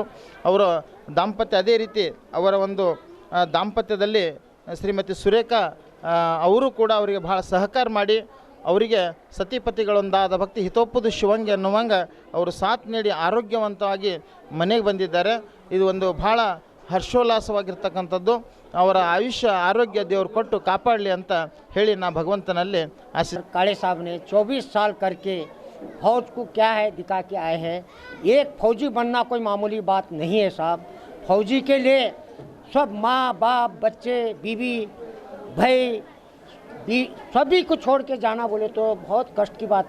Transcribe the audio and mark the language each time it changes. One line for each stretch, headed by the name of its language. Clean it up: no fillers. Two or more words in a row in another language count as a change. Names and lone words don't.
Kannada: ಅವರ ದಾಂಪತ್ಯ ಅದೇ ರೀತಿ ಅವರ ಒಂದು ದಾಂಪತ್ಯದಲ್ಲಿ ಶ್ರೀಮತಿ ಸುರೇಖಾ ಅವರು ಕೂಡ ಅವರಿಗೆ ಭಾಳ ಸಹಕಾರ ಮಾಡಿ ಅವರಿಗೆ ಸತಿಪತಿಗಳೊಂದಾದ ಭಕ್ತಿ ಹಿತೋಪುದು ಶಿವಂಗೆ ಅನ್ನುವಂಗೆ ಅವರು ಸಾಥ್ ನೀಡಿ ಆರೋಗ್ಯವಂತವಾಗಿ ಮನೆಗೆ ಬಂದಿದ್ದಾರೆ. ಇದು ಒಂದು ಭಾಳ ಹರ್ಷೋಲ್ಲಾಸವಾಗಿರ್ತಕ್ಕಂಥದ್ದು. ಅವರ ಆಯುಷ್ಯ ಆರೋಗ್ಯ ದೇವರು ಕೊಟ್ಟು ಕಾಪಾಡಲಿ ಅಂತ ಹೇಳಿ ನಾ ಭಗವಂತನಲ್ಲಿ ಆಶೀರ್ವಾದ.
Hindi: काले साहब ने 24 साल करके फौज को क्या है दिखा के आए हैं। एक फौजी बनना कोई मामूली बात नहीं है साहब। फौजी के लिए सब माँ बाप बच्चे बीवी भाई सभी को छोड़ के जाना बोले तो बहुत कष्ट की बात।